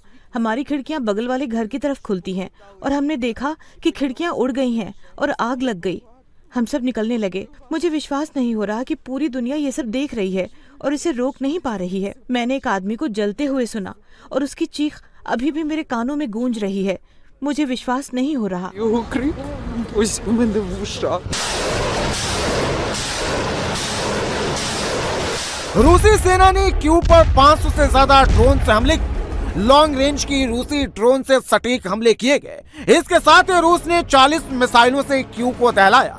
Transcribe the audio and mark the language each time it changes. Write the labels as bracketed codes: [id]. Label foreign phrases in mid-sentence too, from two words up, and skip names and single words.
[hi] हमारी खिड़कियां बगल वाले घर की तरफ खुलती हैं और हमने देखा कि खिड़कियां उड़ गई हैं और आग लग गई। हम सब निकलने लगे। मुझे विश्वास नहीं हो रहा कि पूरी दुनिया ये सब देख रही है और इसे रोक नहीं पा रही है। मैंने एक आदमी को जलते हुए सुना और उसकी चीख अभी भी मेरे कानों में गूंज रही है। मुझे विश्वास नहीं हो रहा। [uk] Його крик ось у мене в ушах. [hi] रूसी सेना ने कीव पर 500 से ज्यादा ड्रोन से हमले। [en] long range [hi] की रूसी ड्रोन से सटीक हमले किए गए। इसके साथ ही रूस ने 40 मिसाइलों से कीव को दहलाया।